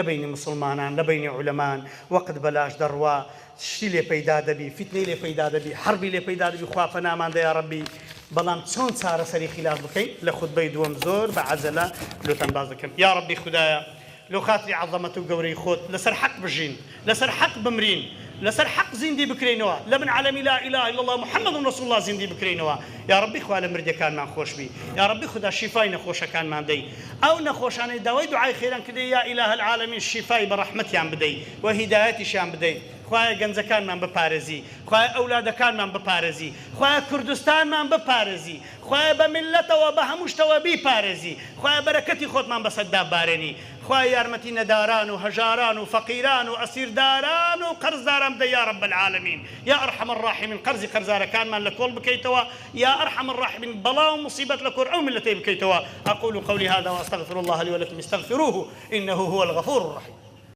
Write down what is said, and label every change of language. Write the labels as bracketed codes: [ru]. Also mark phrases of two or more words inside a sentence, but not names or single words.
[ckb] بینی مسلمانان لە بینی عولەمان وەقت بەلاش دەڕوا شتی لێ پەیدا دەبی فتنەی لێ پەیدا دەبی حەربی لێ پەیدا دەبی خوا پەنامان دە [ar] یا ڕەبی [ckb] بەڵام چۆن چارەسەری خلاف بکەین لە خوتبەی دووەم زۆر بە عەجەلە لۆتان باز دەکەم [ar] یا ڕەبی [ckb] خودایە لۆ خاتری عەظەمەت و گەورەی خۆت لەسەر حەق بژین لەسەر حەق بمرین لەسەر حەق زیندی بکرێنەوە لە من عالەمی [ar] لا إله إلا الله محمد رسول الله [ckb] زیندی بکرێنەوە [ar] یا ربی [ckb] خوا لە مردەکانمان خۆش بی [ar] یا ربی [ckb] خدا شیفای نەخۆشەکانمان بدەی ئەو نەخۆشانەی داوای دوعای خێران کردی [ar] یا إله العالمین [ckb] شیفای بە ڕەحمەتیان بدەی و هیدایەتیشیان بدەی خوایە گەنجەکانمان بپارێزی خوایە ئەولادەکانمان بپارێزی خوایە کوردستانمان بپارێزی خوایە بە میلەتەوە بە هەموو شتەوە بیپارێزی خوایە بەرەکەتی خۆتمان بەسەردا بارێنی خوای یارمەتی نەداران و هەژاران و فەقیران و ئەسیرداران و قەرزداران بدە [ar] یا رب العالمین یا ئەرحەم الراحمین [ckb] قەرزی قەرزارەکانمان لە کۆڵ بکەیتەوە [ar] یا ئەرحەم الراحمین [ckb] بەڵاو مصیبەت لە کۆر ئەو میلەتەی بکەیتەوە. [ar] أقول قولي هذا وأستغفر الله لي ولكم استغفروه إنه هو الغفور الرحيم.